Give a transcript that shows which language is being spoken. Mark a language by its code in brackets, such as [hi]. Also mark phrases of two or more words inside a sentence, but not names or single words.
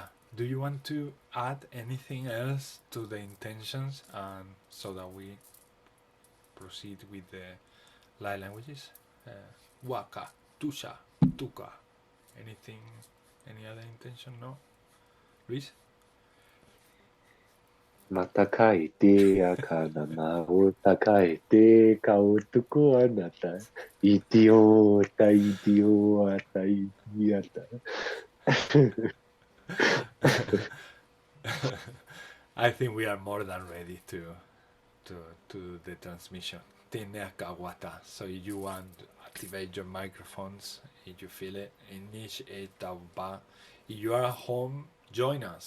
[en] Do you want to add anything else to the intentions, and so that we proceed with the light languages? Waka, Tusha, Tuka. Anything? Any other intention? No? Luis? Matakai te akana mau takai te kautuku anata. Itio ta itio ata iata. I think we are more than ready to do the transmission. So if you want to activate your microphones, if you feel it, if you are at home, join us.